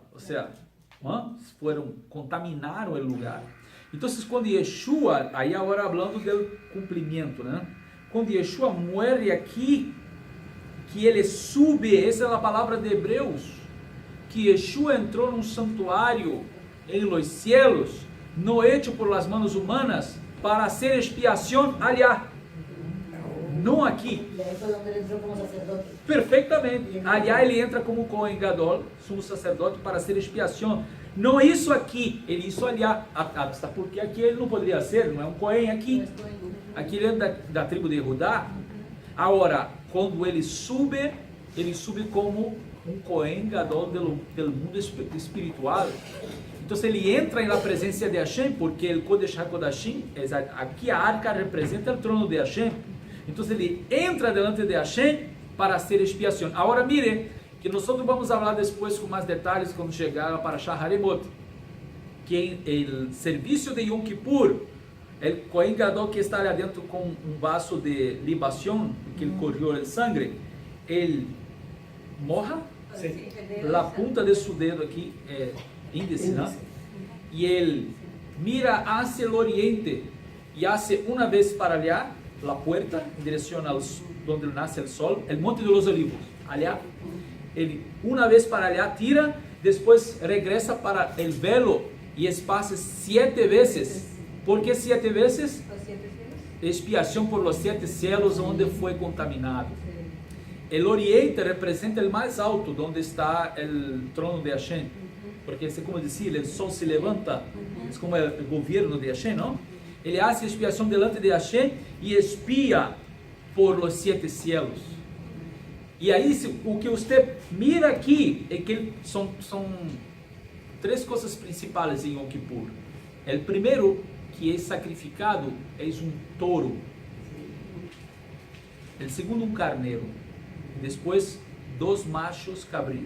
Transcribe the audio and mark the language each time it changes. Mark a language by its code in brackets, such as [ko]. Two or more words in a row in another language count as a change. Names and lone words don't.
[pt] Ou seja, contaminaram o lugar. Então, quando Yeshua, aí agora falando do cumprimento, né? Quando Yeshua morre aqui, que ele sube, essa é a palavra de Hebreus, que Yeshua entrou num santuário em [es] los cielos, no hecho por las manos humanas, para hacer [pt] expiação allá, não aqui. Perfeitamente. Allá ele entra como Cohen Gadol, sumo sacerdote, [es] para hacer [pt] expiação. Não isso aqui, ele isso allá. Porque aqui ele não poderia ser, não é um Cohen aqui. Aqui ele é da tribo de Judá. Agora, quando ele sube como um Cohen Gadol do mundo espiritual. Então ele entra na presença de Hashem, porque o Kodesh HaKodashim, aqui a arca representa o trono de Hashem. Então ele entra [es] delante de Hashem para hacer [pt] expiação. Agora mire, que nós vamos falar depois com mais detalhes quando chegar a Parashá Haribot, que o serviço de Yom Kippur, o Kohen Gadol que está ali dentro com um vaso de libação, que ele correu o sangue, ele moja, a punta de seu dedo aqui é índice, né? E ele [es] mira hacia [pt] o oriente e hace uma vez para allá, [es] la puerta, [pt] em direção ao onde nasce o sol, o Monte de los Olivos, allá. Ele uma vez para allá tira, depois regressa para o velo e espaça 7 vezes. ¿Por que 7 vezes? Expiação [es] por los 7 cielos [pt] onde foi contaminado. O oriente representa o mais alto, onde está o trono de Hashem. Porque, como dizia, o sol se levanta, é como o governo de Hashem, não? Ele faz expiação delante de Hashem e expia [es] por los 7 cielos. [pt] E aí, o que você mira aqui é que são 3 coisas principais em Yom Kippur. O primeiro, que é sacrificado, é um touro. O segundo, um carneiro. Depois, 2 [es] machos cabríos.